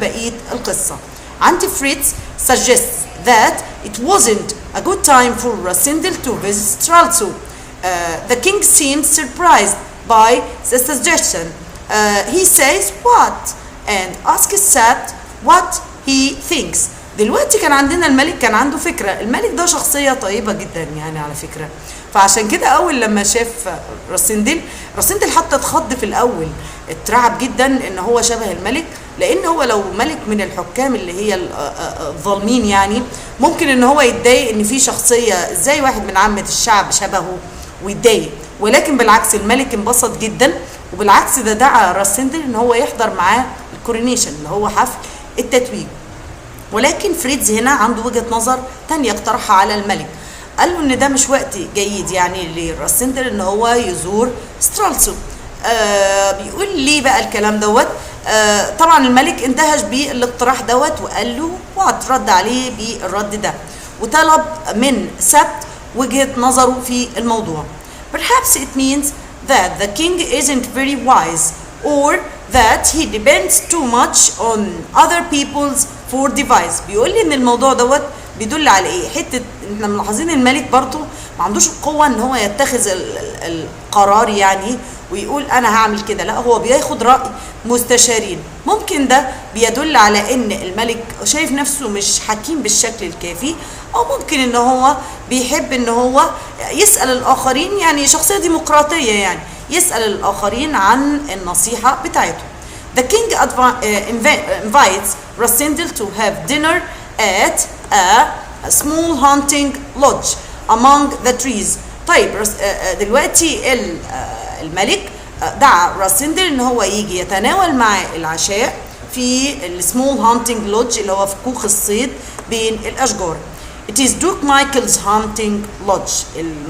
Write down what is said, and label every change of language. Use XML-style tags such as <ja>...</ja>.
<ar>بقيه القصه عندي</ar> <en>Fritz suggests that it wasn't a good time for Rasindel to visit Stralsund. The king seemed surprised by the suggestion. He says what and asks Sabt what he thinks.</en> <ar>دلوقتي كان عندنا الملك كان عنده فكرة. الملك ده شخصية طيبة جدا يعني على فكرة، فعشان كده أول لما شاف راسندل حتى اتخض في الأول، اترعب جدا إن هو شبه الملك، لأن هو لو ملك من الحكام اللي هي الظالمين يعني ممكن إن هو يتضايق إن في شخصية ازاي واحد من عامة الشعب شبهه ويتضايق، ولكن بالعكس الملك انبسط جدا، وبالعكس ده دعا راسندل ان هو يحضر معاه الكورونيشن اللي هو حفل التتويج. ولكن فريدز هنا عنده وجهة نظر تانية اقترحها على الملك، قال له ان ده مش وقت جيد يعني لراسندل ان هو يزور سترالسو. بيقول ليه بقى الكلام دوت؟ طبعا الملك اندهش بالاقتراح دوت وقال له رد عليه بالرد ده، وطلب من سبت وجهة نظره في الموضوع.</ar> <en>Perhaps it means that the king isn't very wise or that he depends too much on other people's for device.</en> <ar>بيقول لي ان الموضوع دوت بيدل على ايه؟ حته احنا ملاحظين الملك برضه ما عندوش القوه ان هو يتخذ القرار يعني ويقول انا هعمل كده، لا هو بياخد راي مستشارين. ممكن ده بيدل على ان الملك شايف نفسه مش حكيم بالشكل الكافي، او ممكن ان هو بيحب ان هو يسال الاخرين، يعني شخصيه ديمقراطيه يعني يسال الاخرين عن النصيحه بتاعته.</ar> <en>The king invites Rasindel to have dinner at a small hunting lodge among the trees.</en> <ar>طيب دلوقتي الملك دعا راسندل ان هو يجي يتناول مع العشاء في السمول هانتنج لودج اللي هو في كوخ الصيد بين الاشجار.</ar> <en>It is Duke Michael's hunting lodge.</en>